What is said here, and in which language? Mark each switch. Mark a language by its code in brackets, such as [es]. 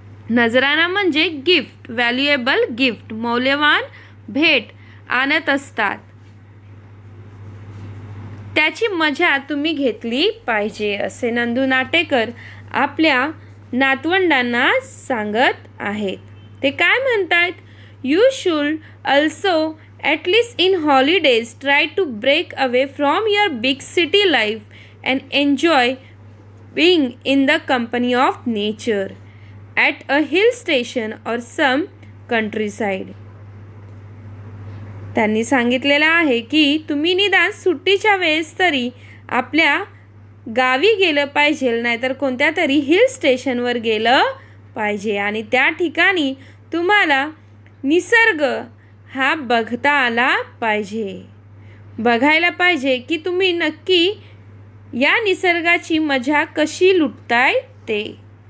[mr] नजराणा म्हणजे gift, [en] valuable gift, [mr] मौल्यवान भेट आणत असतात। त्याची मजा तुम्ही घेतली पाहिजे असे नंदू नाटेकर आपल्या नातवंडांना सांगत आहेत। ते काय म्हणतात? [en] You should also at least in holidays try to break away from your big city life and enjoy being in the company of nature at a hill station or some countryside. [mr] त्यांनी सांगितलेलं आहे की तुम्ही निदान सुट्टीच्या वेळेस तरी आपल्या गावी गेलं पाहिजे, नाहीतर कोणत्या तरी हिल स्टेशनवर गेलं पाहिजे आणि त्या ठिकाणी तुम्हाला निसर्ग हा बघता आला पाहिजे, बघायला पाहिजे की तुम्ही नक्की या निसर्गाची मजा कशी लुटताय ते।